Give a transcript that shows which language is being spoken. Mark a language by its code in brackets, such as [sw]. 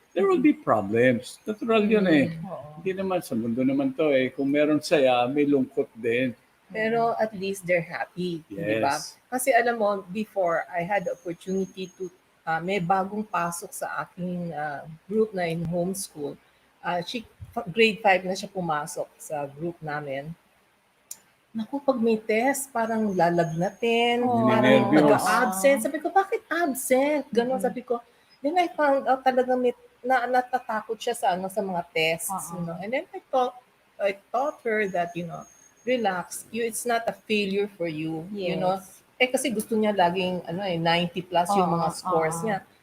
[en] There will be problems. [tl] Natural yun eh. Hindi naman sa mundo naman to eh. Kung meron saya, may lungkot din. [en] Pero at least they're happy, di ba? Yes. [tl] Kasi alam mo, [en] before I had the opportunity to, [tl] may bagong pasok sa aking group na in homeschool. Grade 5 na siya pumasok sa group namin. Naku, pag may test, parang lalagnatin, parang Nervyos. nag-absent. Sabi ko, bakit absent? Ganon, sabi ko. [en] Then I found out [tl] talaga natatakot siya sa mga tests. [en] And then I taught her that, relax. It's not a failure for you, Yes. [tl] kasi gusto niya laging 90 plus yung mga scores niya.